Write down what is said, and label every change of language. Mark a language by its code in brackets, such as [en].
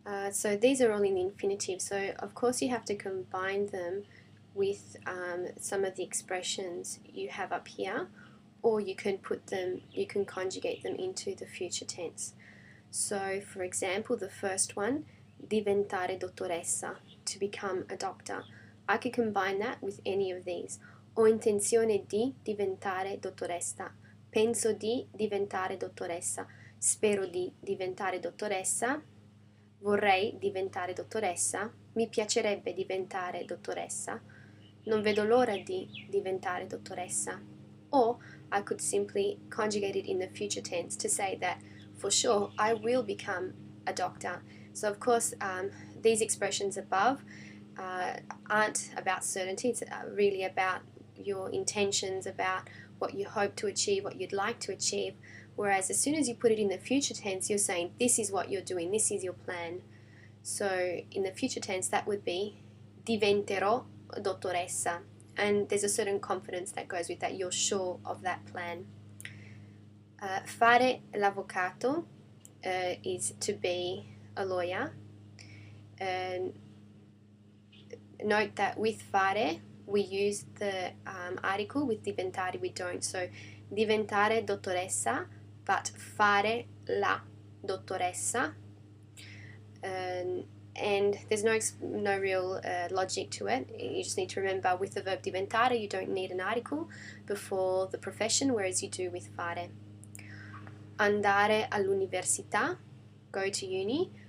[en] So these are all in the infinitive, so of course you have to combine them with some of the expressions you have up here, or you can conjugate them into the future tense. So for example, the first one, [it] diventare dottoressa, [en] to become a doctor. I could combine that with any of these. [it] Ho intenzione di diventare dottoressa. Penso di diventare dottoressa. Spero di diventare dottoressa. Vorrei diventare dottoressa. Mi piacerebbe diventare dottoressa. Non vedo l'ora di diventare dottoressa. [en] Or I could simply conjugate it in the future tense to say that for sure I will become a doctor. So of course these expressions above aren't about certainty. It's really about your intentions, about what you hope to achieve, what you'd like to achieve. Whereas as soon as you put it in the future tense, you're saying this is what you're doing, this is your plan. So in the future tense that would be [it] diventerò dottoressa, [en] and there's a certain confidence that goes with that. You're sure of that plan. [it] Fare l'avvocato [en] is to be a lawyer. Note that with fare we use the article, with diventare we don't. So [it] diventare dottoressa, [en] but [it] fare la dottoressa. [en] And there's no real logic to it. You just need to remember with the verb diventare you don't need an article before the profession, whereas you do with fare. [it] Andare all'università, [en] go to uni.